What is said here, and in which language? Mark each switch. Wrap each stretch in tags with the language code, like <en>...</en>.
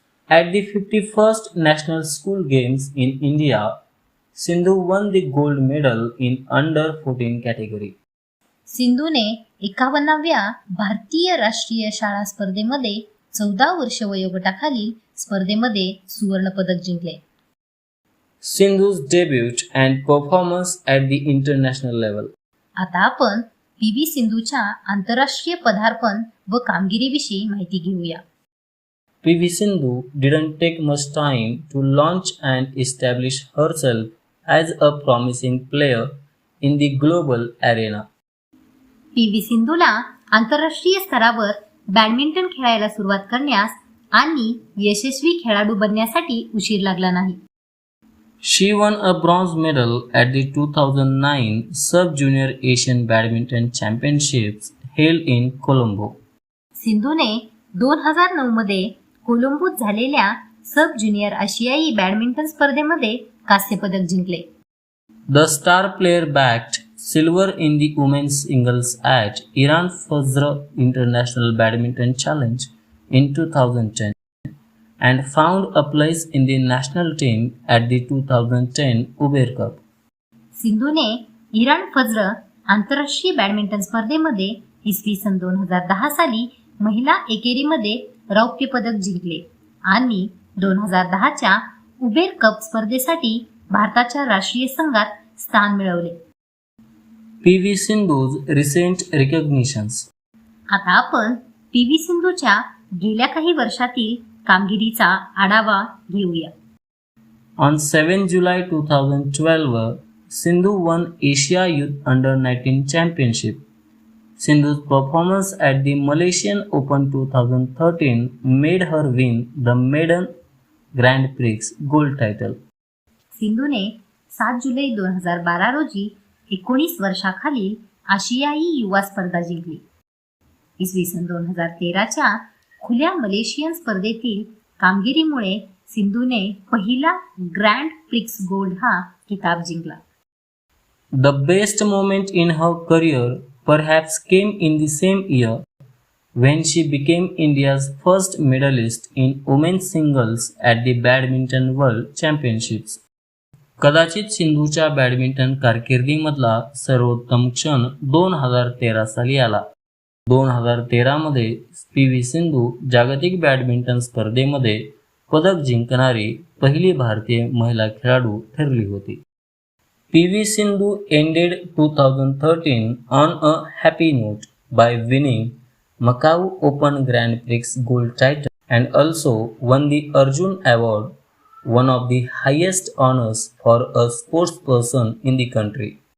<en>At the 51st National School Games in India, Sindhu won the gold medal in under 14 category.</en> <mr>सिंधूने 51व्या भारतीय राष्ट्रीय शाळा स्पर्धेमध्ये 14 वर्ष वयोगटाखालील स्पर्धेमध्ये सुवर्ण पदक जिंकले.</mr> <en>Sindhu's debut and performance at the international level.</en> <mr>आता आपण पी.व्ही. सिंधूच्या आंतरराष्ट्रीय पदार्पण व कामगिरीविषयी माहिती घेऊया.</mr> <en>PV Sindhu didn't take much time to launch and establish herself as a promising player in the global arena.</en> <mr>P V. सिंधूला आंतरराष्ट्रीय स्तरावर बॅडमिंटन खेळायला सुरुवात करण्यास आणि यशस्वी खेळाडू बनण्यासाठी उशीर लागला नाही.</mr> <en>She won a bronze medal at the 2009 Sub-Junior Asian Badminton Championships held in Colombo.</en> <mr>सिंधूने 2009 मध्ये कोलंबोत झालेल्या सब ज्युनियर आशियाई बॅडमिंटन स्पर्धेमध्ये कांस्य पदक जिंकले.</mr> <en>The star player bagged silver in the women's singles at Iran Fazr International Badminton Challenge in 2010 and found a place in the national team at the 2010 Uber Cup.</en> <mr>सिंधूने Iran फज्र आंतरराष्ट्रीय badminton स्पर्धेमध्ये इसवी सन 2010 साली महिला एकेरीमध्ये रौप्य पदक जिंकले आणि 2010च्या उबेर कप स्पर्धेसाठी भारताच्या राष्ट्रीय संघात स्थान मिळवले.</mr> <en>PV Sindhu's recent recognitions.</en> <mr>आता आपण पी.व्ही. सिंधूच्या गेल्या काही वर्षातील कामगिरीचा आढावा घेऊया.</mr> <en>On 7 July 2012, Sindhu won Asia Youth Under-19 Championship. Sindhu's performance at the Malaysian Open 2013 made her win the maiden Grand Prix gold title.</en> <mr>सिंधूने 7 जुलै 2012 रोजी 19 वर्षाखालील आशियाई युवा स्पर्धा जिंकली. इसवी सन 2013च्या खुल्या मलेशियन स्पर्धेतील कामगिरीमुळे सिंधूने पहिला ग्रँड प्रिक्स गोल्ड हा किताब जिंकला.</mr> <en>The best moment in her career perhaps came in the same year when she became India's first medalist in women's singles at the Badminton World Championships.</en> <mr>कदाचित सिंधूच्या बॅडमिंटन कारकिर्दीमधला सर्वोत्तम क्षण 2013 साली आला. 2013 मध्ये पी.व्ही. सिंधू जागतिक बॅडमिंटन स्पर्धेमध्ये पदक जिंकणारी पहिली भारतीय महिला खेळाडू ठरली होती.</mr> <en>PV Sindhu ended 2013 on a happy note by winning Macau Open Grand Prix gold title and also won the Arjun Award, one of the highest honors for a sportsperson in the country.</en>